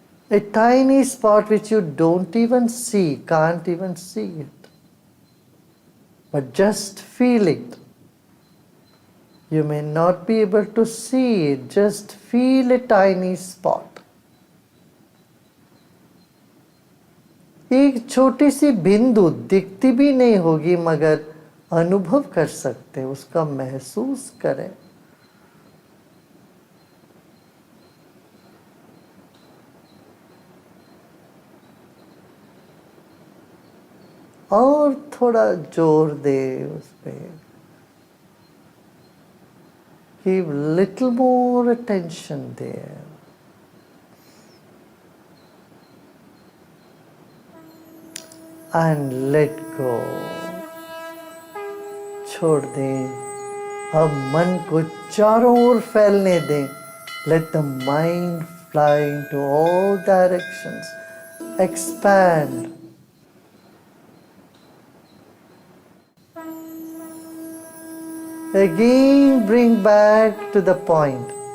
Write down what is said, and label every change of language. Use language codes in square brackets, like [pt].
[en] A tiny spot which you don't even see, can't even see it, but just feel it. You may not be able to see it, just feel a tiny spot. [hi] एक छोटी सी बिंदु दिखती भी नहीं होगी, मगर अनुभव कर सकते हैं, उसका महसूस करें। और थोड़ा जोर दे उस पे। [en] Give little more attention there. And let go. [hi] छोड़ दें। अब मन को चारों ओर फैलने दें। [en] Let the mind fly into all directions. Expand. Again bring back to the point.